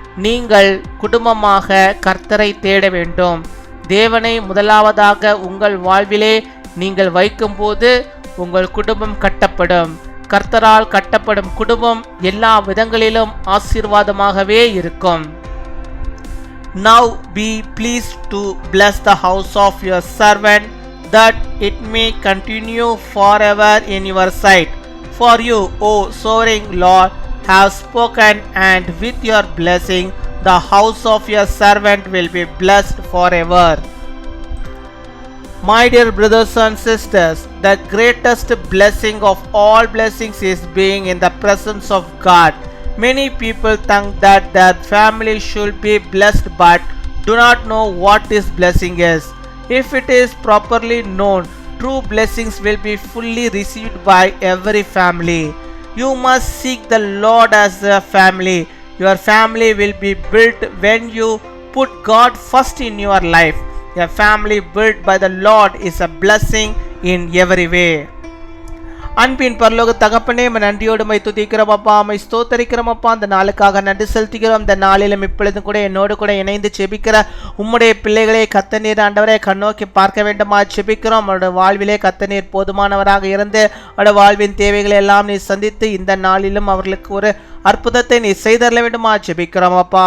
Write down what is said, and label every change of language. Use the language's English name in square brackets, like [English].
[Tamil] நீங்கள் குடும்பமாக கர்த்தரை தேட வேண்டும். தேவனை முதலாவதாக உங்கள் வாழ்விலே நீங்கள் வைக்கும்போது உங்கள் குடும்பம் கட்டப்படும். கர்த்தரால் கட்டப்படும் குடும்பம் எல்லா விதங்களிலும் ஆசீர்வாதமாகவே இருக்கும். [English] Now be pleased to bless the house of your servant, that it may continue forever in your sight. For you, O sovereign Lord, have spoken, and with your blessing the house of your servant will be blessed forever. My dear brothers and sisters, the greatest blessing of all blessings is being in the presence of God. Many people think that their family should be blessed but do not know what this blessing is. If it is properly known, true blessings will be fully received by every family. You must seek the Lord as a family. Your family will be built when you put God first in your life. A family built by the Lord is a blessing in every way. [Tamil] அன்பின் பரலோக தகப்பனே, நன்றியோடு my துதிக்கிறோம் அப்பா, my ஸ்தோத்தரிக்கிறோம் அப்பா. அந்த நாளுக்காக நன்றி செலுத்துகிறோம். இந்த நாளிலும் இப்பொழுதும் கூட என்னோடு கூட இணைந்து செபிக்கிற உம்முடைய பிள்ளைகளை கர்த்தர் ஆண்டவரை கண்ணோக்கி பார்க்க வேண்டுமா செபிக்கிறோம். அவருடைய வாழ்விலே கர்த்தர் போதுமானவராக இருந்து அவருடைய வாழ்வின் தேவைகளை எல்லாம் நீ சந்தித்து இந்த நாளிலும் அவர்களுக்கு ஒரு அற்புதத்தை நீ செய்தரல வேண்டுமா செபிக்கிறோம் அப்பா.